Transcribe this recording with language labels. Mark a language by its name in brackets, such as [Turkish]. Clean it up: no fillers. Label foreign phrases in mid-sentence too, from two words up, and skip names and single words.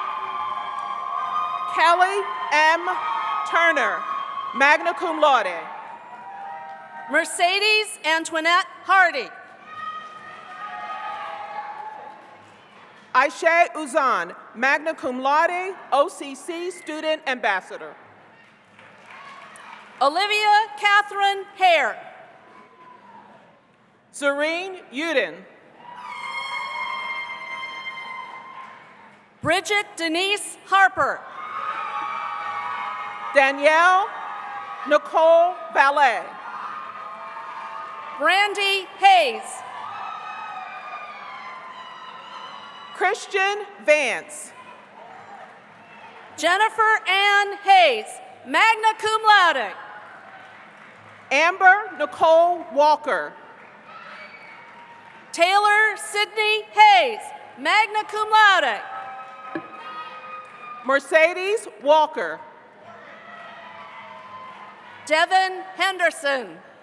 [English] Kelly M. Turner, [Latin] magna cum laude. [English] Mercedes Antoinette Hardy. Aisha Uzan, [Latin] magna cum laude, [English] OCC Student Ambassador. Olivia Catherine Hare. Zareen Uden. Bridget Denise Harper. Danielle Nicole Ballet. Brandy Hayes. Christian Vance. Jennifer Ann Hayes, [Latin] magna cum laude. [English] Amber Nicole Walker. Taylor Sidney Hayes, [Latin] magna cum laude. [English] Mercedes Walker. Devin Henderson.